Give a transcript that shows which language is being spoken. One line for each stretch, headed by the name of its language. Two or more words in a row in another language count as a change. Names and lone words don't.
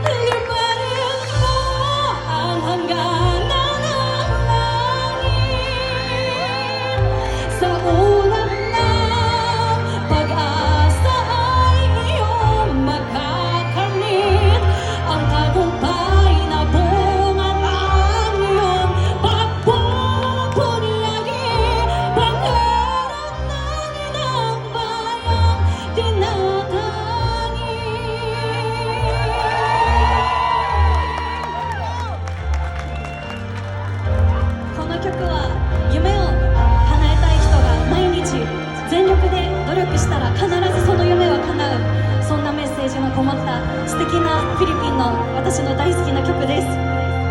Filipino: Liparin mo ang hangganan ng langit, sa ulap ng pag-asa ay iyong makakamit, ang tagumpay na bungang ang iyong pagpupunyagi, pangarap ng inang bayang tinatangi.
Japanese: この曲は夢を叶えたい人が毎日全力で努力したら必ずその夢は叶う、そんなメッセージのこもった素敵なフィリピンの私の大好きな曲です。